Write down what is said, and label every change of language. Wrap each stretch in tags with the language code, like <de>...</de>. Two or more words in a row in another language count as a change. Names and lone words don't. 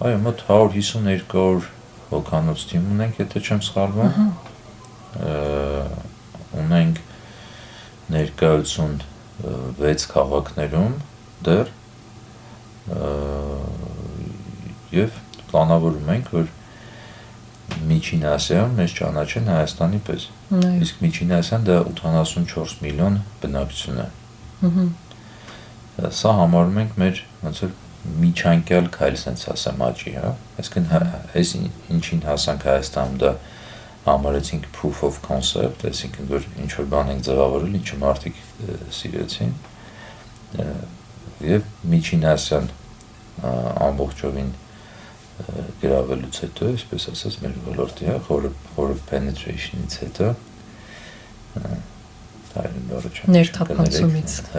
<hy>այո մոտ 150-200 հոգանոց թիմ ունենք եթե չեմ սխալվում ունենք ներկայություն 6 քաղաքներում դեռ եւ պլանավորում ենք որ Միջին Ասիայում մեզ ճանաչեն Հայաստանի պես իսկ Միջին Ասիան դա 84 միլիոն բնակչություն է սա համարում ենք մեր ոնց որ միջանկյալ քայլ sense ասեմ աճի հա այսինքն այս ինչին հասանք Հայաստանում դա համարեցինք</hy> <en>proof of concept</en> <hy>այսինքն որ ինչ որ բան ենք ձևավորել ինչը մարդիկ սիրեցին եւ Միջին Ասիան ամբողջովին գրավելուց հետո այսպես ասած մեր ոլորտի խորը penetration-ից հետո ներթափանցումից</hy>